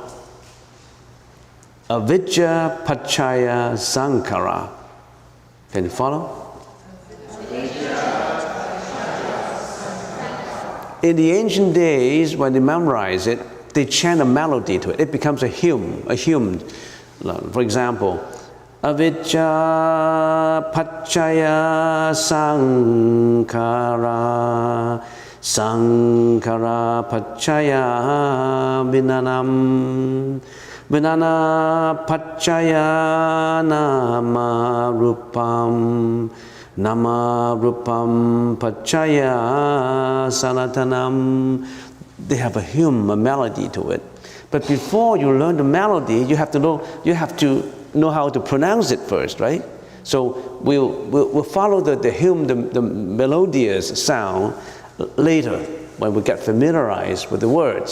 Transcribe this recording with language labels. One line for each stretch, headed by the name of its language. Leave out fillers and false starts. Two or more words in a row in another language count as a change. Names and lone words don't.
Pali: Avijja Paccaya Sankhara.
English: Can you follow? In the ancient days, when they memorize it, they chant a melody to it. It becomes a hymn. For example,
Pali: Avijja Paccaya Sankhara, Sankhara Paccaya Vinanam, Vinana Paccaya Nama Rupam, Nama Rupam Paccaya Sanatanam.
English: They have a hymn, a melody to it. But before you learn the melody, you have to know how to pronounce it first, right? So we'll follow the hymn, the melodious sound later when we get familiarized with the words.